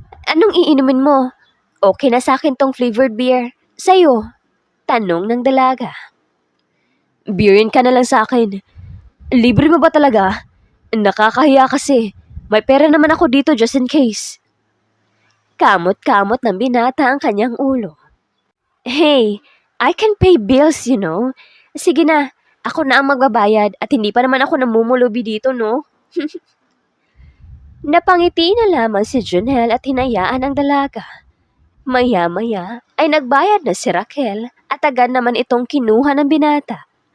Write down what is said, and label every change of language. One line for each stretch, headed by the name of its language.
Filipino: Anong iinumin mo? Okay na sa akin tong flavored beer. Sa'yo? Tanong ng dalaga. Beerin ka na lang sa akin. Libre mo ba talaga? Nakakahiya kasi. May pera naman ako dito
English: just in case.
Filipino: Kamot-kamot ng binata ang kanyang ulo.
English: Hey, I can pay bills, you know.
Filipino: Sige na, ako na ang magbabayad at hindi pa naman ako namumulubi dito, no? Napangiti na lamang si Junel at hinayaan ang dalaga. Maya-maya ay nagbayad na si Raquel at agad naman itong kinuha ng binata.